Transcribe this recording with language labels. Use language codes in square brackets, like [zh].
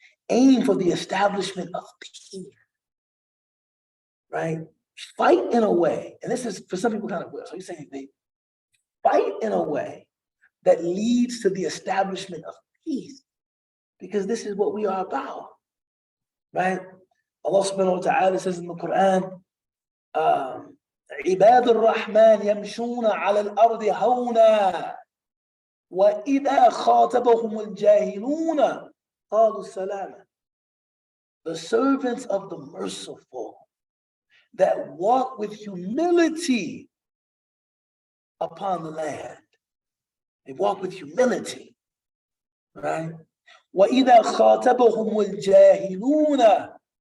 [en] Aim for the establishment of peace. Right? Fight in a way, and this is for some people kind of weird. So he's saying they fight in a way that leads to the establishment of peace, because this is what we are about. Right? Allah subhanahu wa ta'ala says in the Quran, [ar] عباد الرحمن يمشون على الأرض هونا وإذا خاطبهم الجاهلون قالوا السلام. [en] The servants of the merciful that walk with humility upon the land. They walk with humility, right? [ar] وَإِذَا خَاطَبَهُمُ الْجَاهِلُونَ.